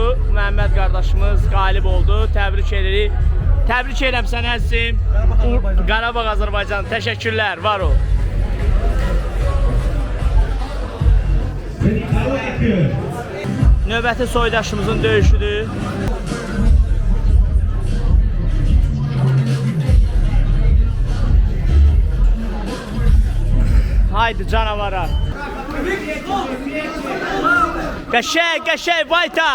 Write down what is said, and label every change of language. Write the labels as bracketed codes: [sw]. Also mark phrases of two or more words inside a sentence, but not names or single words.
[az] Məhəmməd qardaşımız qalib oldu. Təbrik edirik. Təbrik edirəm səni əzizim. Qarabağ Azərbaycan. Təşəkkürlər. Var ol. [de] Für die blaue Ecke [az] Növbəti soydaşımızın döyüşüdür. Haydi canavara. Qəşəng, qəşəng, Vayta.